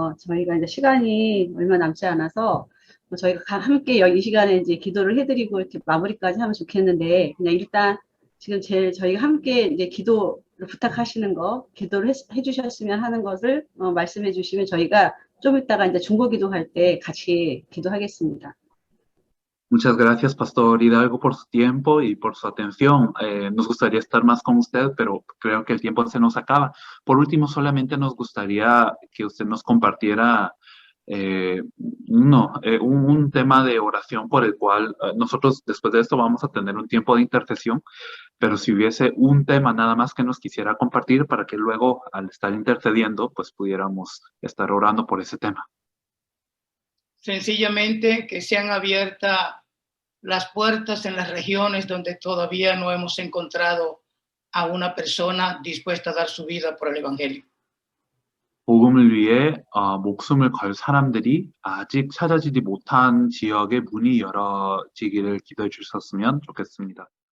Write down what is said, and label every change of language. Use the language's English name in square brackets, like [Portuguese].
[Korean] 저희가 이제 시간이 얼마 남지 않아서 저희가 함께 이 시간에 이제 기도를 해드리고 이렇게 마무리까지 하면 좋겠는데 그냥 일단 지금 저희가 함께 이제 기도를 부탁하시는 거, 기도를 해주셨으면 하는 것을 말씀해 주시면 저희가 좀 이따가 이제 중보기도할 때 같이 기도하겠습니다. [Spanish] Muchas gracias, Pastor Hidalgo, por su tiempo y por su atención. Nos gustaría estar más con usted, pero creo que el tiempo se nos acaba. Por último, solamente nos gustaría que usted nos compartiera un tema de oración por el cual nosotros después de esto vamos a tener un tiempo de intercesión, pero si hubiese un tema nada más que nos quisiera compartir para que luego al estar intercediendo, pues pudiéramos estar orando por ese tema. Sencillamente que sean abiertas las puertas en las regiones donde todavía no hemos encontrado a una persona dispuesta a dar su vida por el Evangelio. [Korean] 복음을 위해 목숨을 걸 사람들이 아직 찾아지지 못한 지역의 문이 열어지기를 기도해 주셨으면 좋겠습니다.